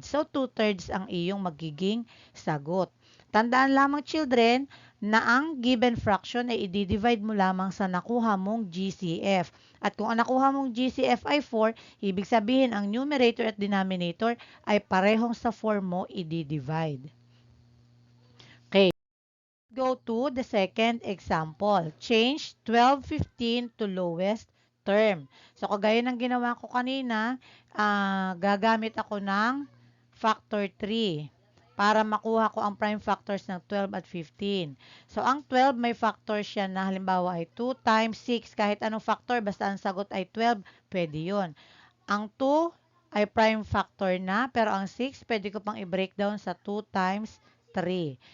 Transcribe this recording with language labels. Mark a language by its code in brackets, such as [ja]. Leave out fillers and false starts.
[tl] So, 2/3 ang iyong magiging sagot. Tandaan lamang, children, na ang given fraction ay i-divide mo lamang sa nakuha mong GCF. At kung ang nakuha mong GCF ay 4, ibig sabihin ang numerator at denominator ay parehong sa 4 mo i-divide. Okay. [en] Go to the second example. Change 12, 15 to lowest term. [tl] So, kagaya ng ginawa ko kanina, gagamit ako ng factor 3 para makuha ko ang prime factors ng 12 at 15. So, ang 12 may factor siya na halimbawa ay 2 times 6. Kahit anong factor, basta ang sagot ay 12, pwede yun. Ang 2 ay prime factor na, pero ang 6, pwede ko pang i-breakdown sa 2 times 3.